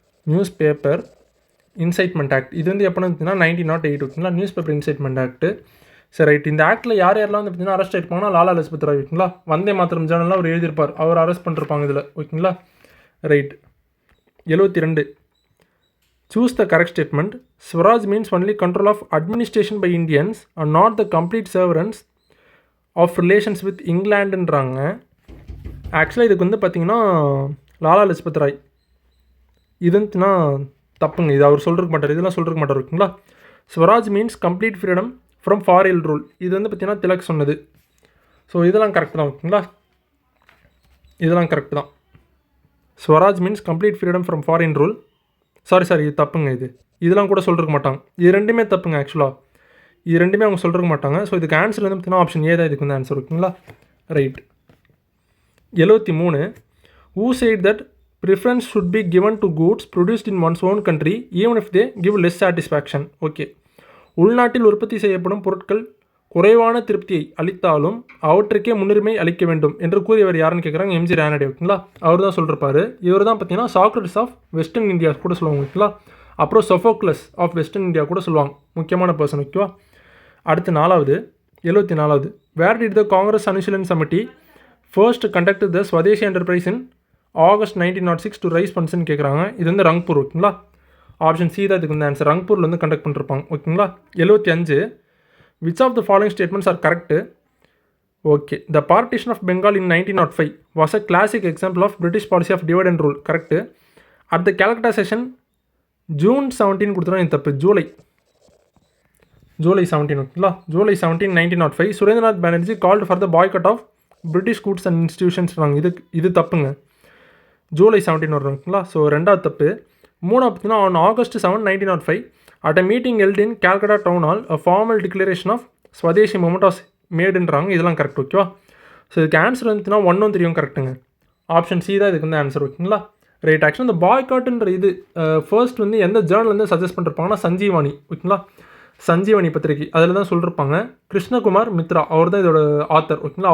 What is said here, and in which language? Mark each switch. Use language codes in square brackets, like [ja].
[ta] News paper incitement act இது வந்து எப்போன்னு பார்த்தீங்கன்னா 1908 ஓகேங்களா. News paper incitement act. சரி ரைட். இந்த ஆக்டில் யார் யாரெல்லாம் வந்து பார்த்தீங்கன்னா அரெஸ்ட் ஆகிருப்பாங்கன்னா லாலா லஜபத் ராய் ஓகேங்களா. வந்தே மாத்திரம் ஜேர்னலில் அவர் எழுதியிருப்பார், அவர் அரெஸ்ட் பண்ணிருப்பாங்க இதில் ஓகேங்களா. [en] Right. 72. Choose the correct statement. Swaraj means only control of administration by Indians and not the complete severance of relations with Englandன்றாங்க. [ta] ஆக்சுவலாக இதுக்கு வந்து பார்த்தீங்கன்னா லாலா லஜபத் ராய் இது வந்துன்னா தப்புங்க. இது அவர் சொல்லிருக்க மாட்டார், இதெல்லாம் சொல்லிருக்க மாட்டார் ஓகேங்களா. [en] Swaraj means complete freedom from foreign rule [ta] இது வந்து பார்த்தீங்கன்னா திலக் சொன்னது. ஸோ இதெல்லாம் கரெக்ட் தான் ஓகேங்களா. இதெல்லாம் கரெக்ட் தான். [en] Swaraj means complete freedom from foreign rule. [ta] Sorry இது தப்புங்க. இதெல்லாம் கூட சொல்லிருக்க மாட்டாங்க. இது ரெண்டுமே தப்புங்க. ஆக்சுவலாக இது ரெண்டுமே அவங்க சொல்லிருக்க மாட்டாங்க. ஸோ இதுக்கு ஆன்சர் வந்து பார்த்தீங்கன்னா ஆப்ஷன் ஏ தான் இதுக்கு வந்து ஆன்சர் ஓகேங்களா. Right. 73. [en] Who said that preference should be given to goods produced in one's own country even if they give less satisfaction? Okay. [ta] உள்நாட்டில் உற்பத்தி செய்யப்படும் பொருட்கள் குறைவான திருப்தியை அளித்தாலும் அவற்றுக்கே முன்னுரிமை அளிக்க வேண்டும் என்று கூறியவர் யாருன்னு கேட்குறாங்க. எம்ஜி ரானடே ஓகேங்களா. அவர் தான் சொல்லிருப்பார். இவர் தான் பார்த்தீங்கன்னா சாக்ரட்டிஸ் ஆஃப் வெஸ்டர்ன் இந்தியா கூட சொல்லுவாங்க ஓகேங்களா. அப்புறம் சொஃபோக்லஸ் ஆஃப் வெஸ்டர்ன் இந்தியா கூட சொல்லுவாங்க, முக்கியமான பர்சன் ஓகேவா. [en] அடுத்து 4வது 74. Where did the Congress Anushilan committee first conduct the Swadeshi enterprise in August 1906 to raise ஃபண்ட்ஸ்ன்னு கேட்குறாங்க. [ta] இது வந்து ரங்பூர் ஓகேங்களா. ஆப்ஷன் சி தான் இதுக்கு வந்து ஆன்சர். ரங்பூரில் வந்து கண்டக்ட் பண்ணிருப்பாங்க ஓகேங்களா. 75. [en] Which of the following statements are correct? Okay. The partition of Bengal in 1905 was a classic example of British policy of divide and rule. Correct. At the Calcutta session, June 17 கொடுத்துருவோம். [ta] இது தப்பு. ஜூலை 17 ஓகேங்களா. [en] July 17, 1905 Surendranath Banerjee called for the boycott of British goods and institutions. [ta] இது தப்புங்க. ஜூலை 17 வரும் ஓகேங்களா. So 2வது தப்பு. 3வது பார்த்தீங்கன்னா [en] On August 7, 1905 at a meeting held in Calcutta Town Hall a formal declaration of Swadeshi movement was மேடுன்றாங்க. [ta] இதெல்லாம் கரெக்ட் ஓகேவா. ஸோ இதுக்கு ஆன்சர் வந்துச்சுன்னா 1 3 கரெக்டுங்க. ஆப்ஷன் சி தான் இதுக்கு வந்து ஆன்சர் ஓகேங்களா. ரைட். ஆக்சுவலாக இந்த பாய்காட்டுன்ற இது ஃபர்ஸ்ட் வந்து எந்த ஜேர்னல் வந்து சஜஸ்ட் பண்ணிருப்பாங்கன்னா சஞ்சீவானி ஓகேங்களா. சஞ்சீவனி பத்திரிகை அதில் தான் சொல்லியிருப்பாங்க. கிருஷ்ணகுமார் மித்ரா அவர் தான் இதோட ஆத்தர் ஓகேங்களா.